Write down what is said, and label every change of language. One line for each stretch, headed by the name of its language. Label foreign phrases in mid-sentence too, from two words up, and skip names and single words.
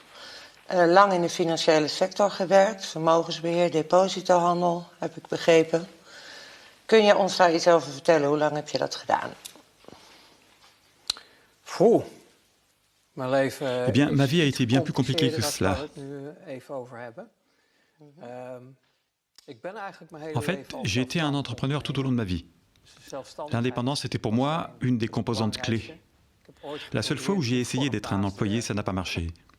Dutch: Lang in de financiële sector gewerkt. Vermogensbeheer, depositohandel, heb ik begrepen. Kun je ons daar iets over vertellen? Hoe lang heb je dat gedaan? Mijn leven
French: Eh bien, ma vie a été bien plus compliquée que cela. En fait, j'ai été un entrepreneur tout au long de ma vie. L'indépendance était pour moi une des composantes clés. La seule fois où j'ai essayé d'être un employé, ça n'a pas marché.